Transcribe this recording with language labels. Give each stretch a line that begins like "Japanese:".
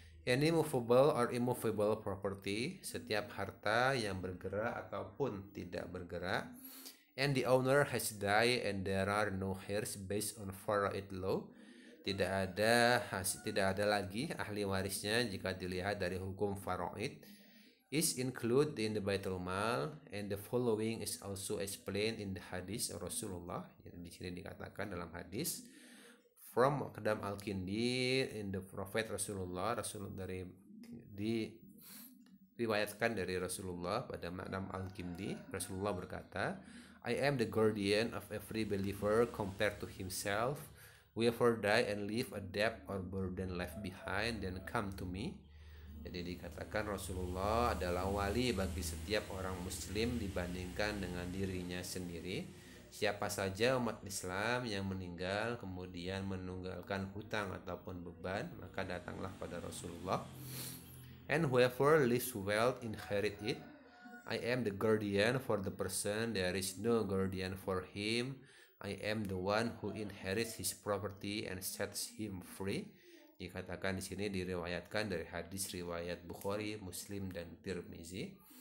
English: Any movable or immovable property,
Indonesian: setiap harta yang bergerak ataupun tidak bergerak,
English: and the owner has died and there are no heirs based on faraid law.
Indonesian: Tidak ada lagi ahli warisnya jika dilihat dari hukum faraid.
English: is included in the Baitul Mal, and the following is also explained in the hadis Rasulullah.
Indonesian: Jadi di sini dikatakan dalam hadis
English: from Qadam Al-Kindi in the Prophet Rasulullah,
Indonesian: diriwayatkan dari Rasulullah pada Qadam Al-Kindi.
English: Rasulullah
Indonesian: berkata,
English: I am the guardian of every believer compared to himself. Whoever die and leave a debt or burden left behind, then come to me.
Indonesian: Jadi dikatakan Rasulullah adalah wali bagi setiap orang muslim dibandingkan dengan dirinya sendiri. Siapa saja umat Islam yang meninggal kemudian menunggalkan hutang ataupun beban, maka datanglah pada Rasulullah.
English: And whoever leaves wealth inherit it. I am the guardian for the person, there is no guardian for him. I am the one who inherits his property and sets him free.
Indonesian: Dikatakan di sini diriwayatkan dari hadis riwayat Bukhari, Muslim dan Tirmizi.